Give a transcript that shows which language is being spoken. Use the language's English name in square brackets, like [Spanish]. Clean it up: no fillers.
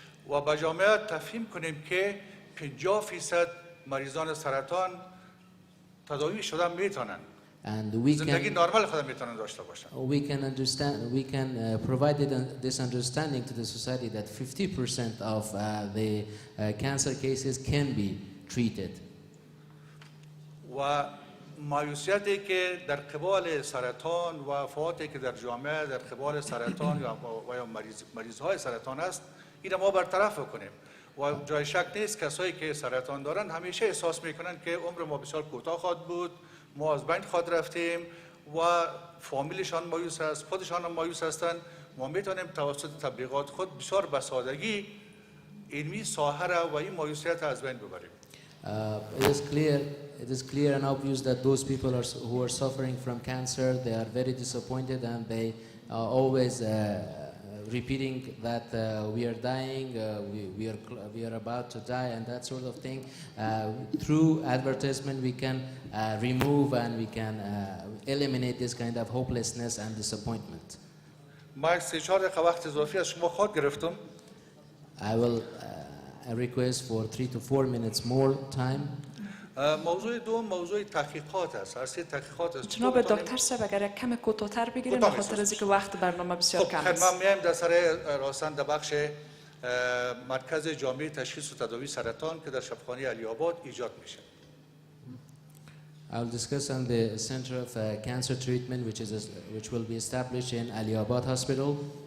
[Persian] و به جامعه تفهیم کنیم که 50% مریضان سرطان تداوی شده میتونن. [English] And we [Persian] زندگی نرمال خود میتونن داشته باشن. [English] We can provide this understanding to the society that 50% of the cancer cases can be treated. [Persian] و مایوسیتی که در قبال سرطان و وفاتی که در جامعه در قبال سرطان یا مریضهای سرطان است، این ما برطرف کنیم. و جای شک نیست کسایی که سرطان دارن همیشه احساس میکنن که عمر ما بسیار کوتاه خواهد بود، ما از بین خواهد رفتیم و فامیلشان مایوس است، خودشان هم مایوس هستند. ما میتونیم توسط تبلیغات خود بسیار به سادگی علمی ساحه را و این مایوسیت از بین ببریم. [English] It is clear and obvious that those people who are suffering from cancer, they are very disappointed and they are always repeating that we are dying, we are about to die, and that sort of thing. Through advertisement, we can remove and we can eliminate this kind of hopelessness and disappointment. [Persian] ما 3-4 دقیقه وقت اضافی از شما خود گرفتم. [English] I will request for 3 to 4 minutes more time. [Persian] موضوع دوم موضوع تحقیقات است. عرصه تحقیقات است. جناب دکتر صاحب اگر کم کوتاه‌تر بگیریم به خاطر از اینکه وقت برنامه بسیار کم است. خب ما میایم در سر راستن در بخش مرکز جامعه تشخیص و تداوی سرطان که در شفاخانه علی آباد ایجاد میشه. [English] I'll discuss on the Center of Cancer Treatment, which will be established in Ali Abad Hospital.